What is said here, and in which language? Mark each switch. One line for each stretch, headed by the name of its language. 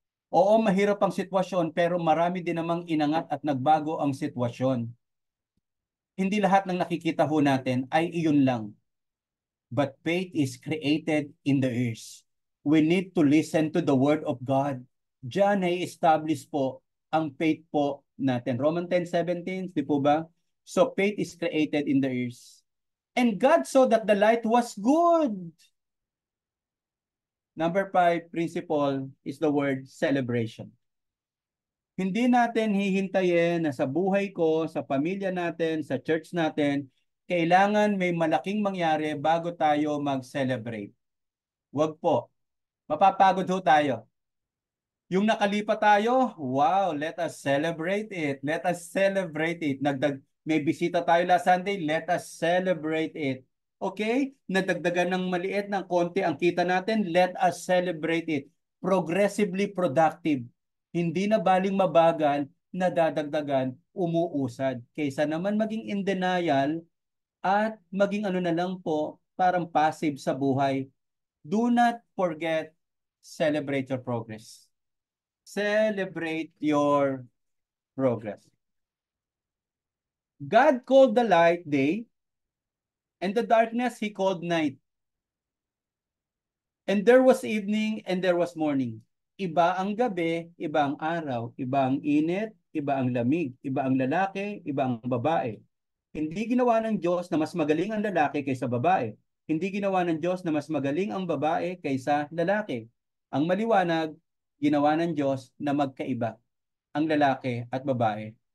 Filipino: Oo, mahirap ang sitwasyon, pero marami din namang inangat at nagbago ang sitwasyon. Hindi lahat ng nakikita ho natin ay iyon lang.
English: But faith is created in the ears. We need to listen to the Word of God.
Filipino: Diyan ay establish po ang faith po natin. Romans 10:17, di po ba?
English: So faith is created in the ears. And God saw that the light was good. Number 5 principle is the word celebration.
Filipino: Hindi natin hihintayin na sa buhay ko, sa pamilya natin, sa church natin, kailangan may malaking mangyari bago tayo mag-celebrate. Wag po. Mapapagod ho tayo. Yung nakalipat tayo, wow,
English: let us celebrate it. Let us celebrate it.
Filipino: May bisita tayo
English: last Sunday, let us celebrate it. Okay?
Filipino: Nadagdagan ng maliit ng konti ang kita natin,
English: let us celebrate it.
Filipino: Progressively productive. Hindi na baling mabagal, nadadagdagan, umuusad. Kaysa naman maging in denial at maging na lang po, parang passive sa buhay.
English: Do not forget, celebrate your progress. Celebrate your progress. God called the light day, and the darkness He called night. And there was evening, and there was morning.
Filipino: Iba ang gabi, iba ang araw, iba ang init, iba ang lamig, iba ang lalaki, iba ang babae. Hindi ginawa ng Diyos na mas magaling ang lalaki kaysa babae. Hindi ginawa ng Diyos na mas magaling ang babae kaysa lalaki. Ang maliwanag, ginawa ng Diyos na magkaiba ang lalaki at babae.